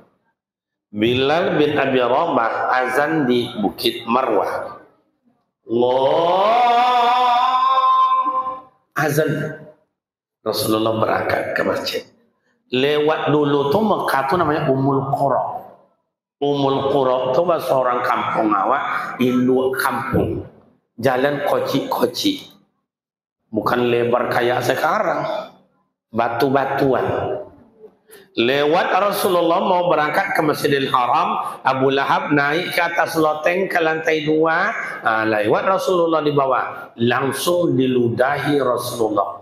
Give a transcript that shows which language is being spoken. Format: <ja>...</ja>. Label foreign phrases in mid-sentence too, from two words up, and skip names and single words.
<id>Bilal bin Abi Rabah azan di Bukit Marwah. Azan. Rasulullah berangkat ke masjid. Lewat dulu tuh Mekah tuh namanya Ummul Qura. Ummul Qura tuh seorang kampung awak, induk kampung. Jalan koci-koci. Bukan lebar kayak sekarang. Batu-batuan. Lewat Rasulullah mau berangkat ke Masjidil Haram, Abu Lahab naik ke atas loteng ke lantai 2, lewat Rasulullah di bawah, langsung diludahi Rasulullah.</id>